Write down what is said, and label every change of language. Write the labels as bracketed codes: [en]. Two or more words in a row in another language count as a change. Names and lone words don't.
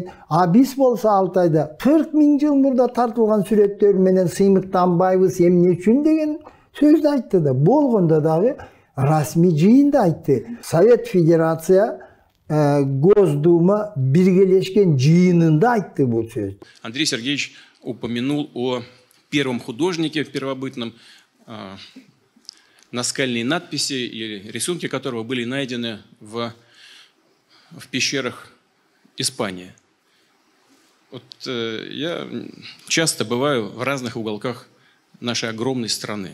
[ky] А биз болсо Алтайда 40.000 жыл мурда тартылган сүрөттөр менен сыймыктанбайбыз, эмне үчүн деген сөздү айтты да. Болгондо дагы расмий жыйында айтты. Совет Федерация Госдума биргелешкен жыйынында айтты бул сөздү. [ru] Андрей Сергеевич упомянул о первом художнике первобытном, наскальные надписи или рисунки которого были найдены в пещерах Испании. Вот, я часто бываю в разных уголках нашей огромной страны.